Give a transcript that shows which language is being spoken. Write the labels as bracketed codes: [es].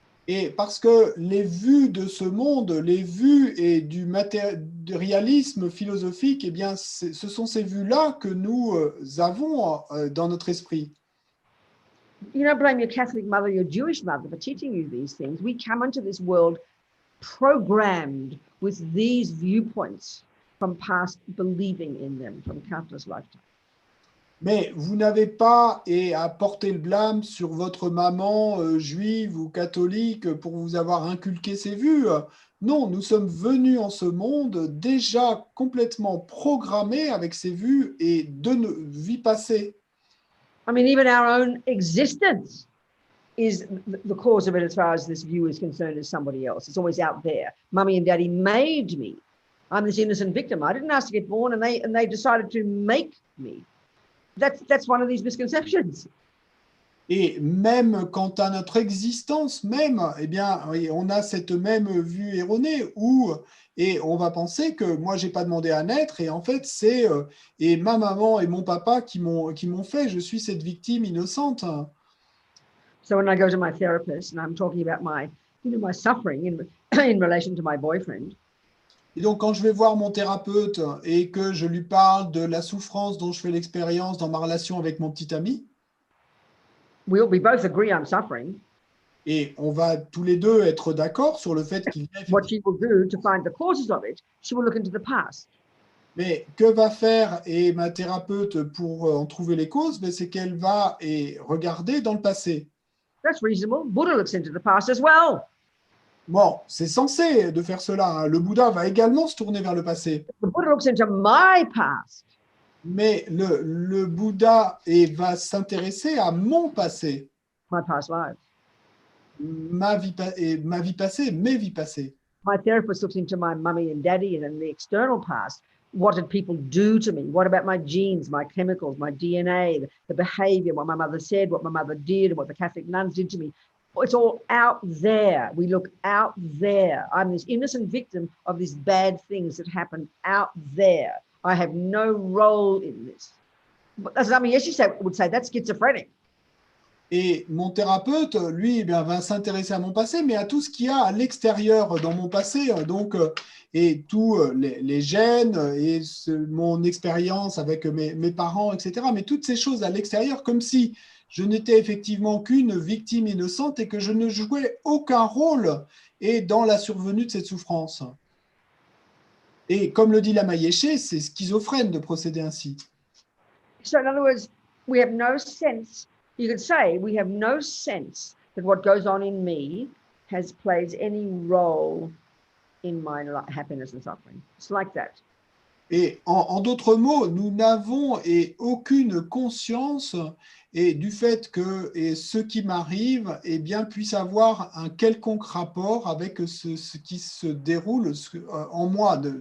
[fr] Et parce que les vues de ce monde, les vues et du réalisme philosophique, eh bien, ce sont ces vues-là que nous avons dans notre esprit. [en] You don't blame your Catholic mother, your Jewish mother for teaching you these things. We come into this world programmed with these viewpoints from past believing in them from countless lifetimes. [fr] Mais vous n'avez pas à porter le blâme sur votre maman juive ou catholique pour vous avoir inculqué ces vues. Non, nous sommes venus en ce monde déjà complètement programmés avec ces vues et de nos vies passées. [en] I mean, even our own existence is the cause of it as far as this view is concerned as somebody else. It's always out there. Mummy and Daddy made me. I'm this innocent victim. I didn't ask to get born, and they decided to make me. That's one of these misconceptions. [fr] Et même quant à notre existence même, eh bien, on a cette même vue erronée où et on va penser que moi j'ai pas demandé à naître et en fait c'est et ma maman et mon papa qui m'ont fait. Je suis cette victime innocente. [en] So when I go to my therapist and I'm talking about my suffering in relation to my boyfriend. [fr] Et donc, quand je vais voir mon thérapeute et que je lui parle de la souffrance dont je fais l'expérience dans ma relation avec mon petit ami, [en] we both agree I'm suffering. [fr] Et on va tous les deux être d'accord sur le fait qu'il y a [en] What she will do to find the causes of it, she will look into the past. [fr] Mais que va faire ma thérapeute pour en trouver les causes? C'est qu'elle va regarder dans le passé. [en] That's reasonable. Buddha looks into the past as well. [fr] Bon, c'est censé de faire cela. Hein. Le Bouddha va également se tourner vers le passé. [en] The Buddha looks into my past. [fr] Mais le Bouddha va s'intéresser à mon passé. [en] My past lives. [fr] Ma vie passée, mes vies passées. [en] My therapist looks into my mummy and daddy and in the external past. What did people do to me? What about my genes, my chemicals, my DNA, the behavior, what my mother said, what my mother did, what the Catholic nuns did to me? It's all out there. We look out there. I'm this innocent victim of these bad things that happened out there. I have no role in this. But as I mean, yes, you would say that's schizophrenic. [fr] Et mon thérapeute, lui, va s'intéresser à mon passé, mais à tout ce qu'il y a à l'extérieur dans mon passé, donc, et tous les gènes, et mon expérience avec mes parents, etc. Mais toutes ces choses à l'extérieur, comme si je n'étais effectivement qu'une victime innocente et que je ne jouais aucun rôle dans la survenue de cette souffrance. Et comme le dit Lama Yeshe, c'est schizophrène de procéder ainsi. [en] So in other words, we have no sense. You could say we have no sense that what goes on in me plays any role in my happiness and suffering. It's like that. [fr] Et en d'autres mots, nous n'avons aucune conscience du fait que ce qui m'arrive puisse avoir un quelconque rapport avec ce qui se déroule en moi.